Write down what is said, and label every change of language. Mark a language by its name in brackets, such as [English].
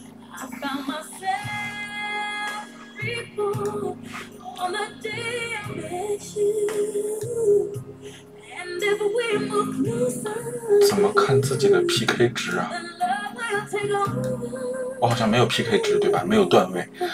[English] I found myself reborn on the day I met you. And if we move closer, [Chinese] 怎么看自己的 PK 值啊？ [English] then love will take over. [Chinese] 我好像没有 PK 值对吧？没有段位。